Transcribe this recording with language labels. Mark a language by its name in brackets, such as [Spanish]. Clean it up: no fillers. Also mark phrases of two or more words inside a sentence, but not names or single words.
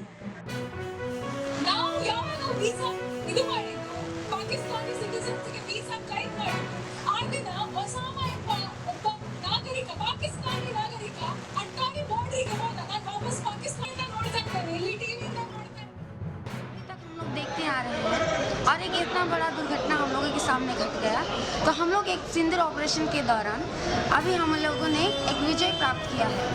[Kannada] ನಾವು ಯಾವಾಗ ವೀಸಾ ಇದು ಮಾಡಿದ್ದು, ಪಾಕಿಸ್ತಾನಿ ಸಿಟಿಜನ್ಸ್ಗೆ [English] visa claim [Kannada] ಮಾಡಿದ್ದು, ಆ ದಿನ ಒಸಾಮಾ ಎಂಬ ಒಬ್ಬ ನಾಗರಿಕ, ಪಾಕಿಸ್ತಾನಿ ನಾಗರಿಕ ಅಟ್ಟಾಗಿ ಬಾರ್ಡರ್ಗೆ ಹೋದ. ನಾನು ವಾಪಸ್ ಪಾಕಿಸ್ತಾನ ನೋಡ್ತಾ ಇದ್ದೇನೆ, ಇಲ್ಲಿ ಟಿವಿಯಿಂದ ನೋಡ್ತಾ ಇದ್ದೇನೆ. [Hindi] तक हम लोग देखते आ रहे हैं और एक इतना बड़ा दुर्घटना हम लोगों के सामने घट गया. तो हम लोग एक सिंदूर ऑपरेशन के दौरान अभी हम लोगों ने एक विजय प्राप्त किया है.